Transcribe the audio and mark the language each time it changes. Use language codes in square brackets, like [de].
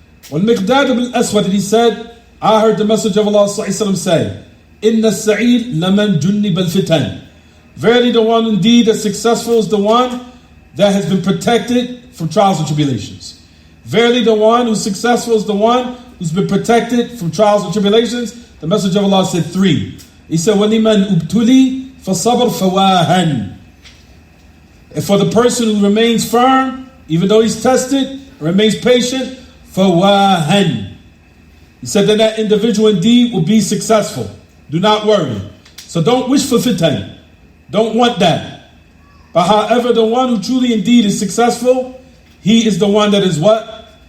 [en] When Miqdad ibn Aswad, he said, I heard the Messenger of Allah sallallahu say, [ar] Inna Sa'id laman junnib al-fitan. [en] Verily the one indeed that's successful is the one that has been protected from trials and tribulations. Verily the one who's successful is the one who's been protected from trials and tribulations. The Messenger of Allah said 3. He said, [ar] وَلِمَنْ أُبْتُلِي فَصَبْرْ فَوَاهًا. [en] And for the person who remains firm, even though he's tested, remains patient, [ar] فَوَاهًا. [en] He said that that individual indeed will be successful. Do not worry. So don't wish for fitan. Don't want that. But however, the one who truly indeed is successful, he is the one that is what?